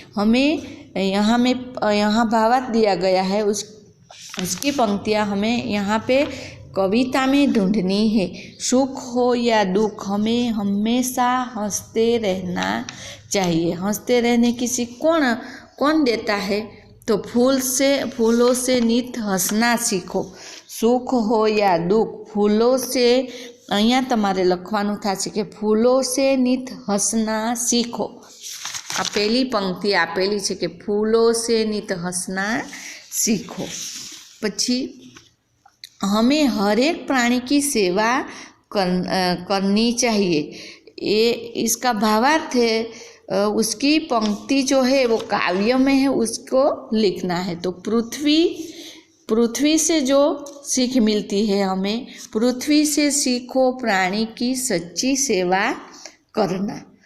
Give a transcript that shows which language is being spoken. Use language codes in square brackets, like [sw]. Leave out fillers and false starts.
[hi] हमें यहाँ भावार्थ दिया गया है, उसकी पंक्तियाँ हमें यहाँ पे कविता में ढूंढनी है। सुख हो या दुख हमें हमेशा हंसते रहना चाहिए। हंसते रहने की सीख कौन देता है? तो फूलों से नित हंसना सीखो। सुख हो या दुख, फूलों से, [gu] અહીંયા તમારે લખવાનું થશે કે [hi] ફૂલો સે નિત હસના શીખો। [gu] આ પહેલી પંક્તિ આપેલી છે કે [hi] ફૂલો સે નિત હસना सीखो। [gu] પછી [hi] हमें हर एक प्राणी की सेवा करनी चाहिए। ये इसका भावार्थ है, उसकी पंक्ति जो है वो काव्य में है, उसको लिखना है। तो पृथ्वी से जो सीख मिलती है हमें, पृथ्वी से सीखो प्राणी की सच्ची सेवा करना।